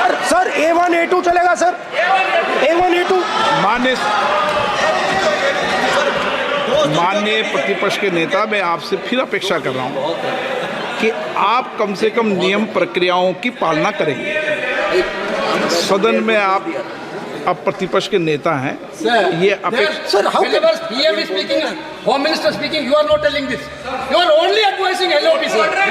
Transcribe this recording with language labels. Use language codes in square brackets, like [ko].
[hi] Sir A1 A2 चलेगा sir, A1 A2। माननीय प्रतिपक्ष के नेता, मैं आपसे फिर अपेक्षा कर रहा हूं कि आप कम से कम नियम प्रक्रियाओं की पालना करेंगे। सदन में आप अब प्रतिपक्ष के नेता हैं, ये [en] Sir, how whenever PM is speaking, Home Minister speaking, you are not telling this. You are only advising LOP, sir.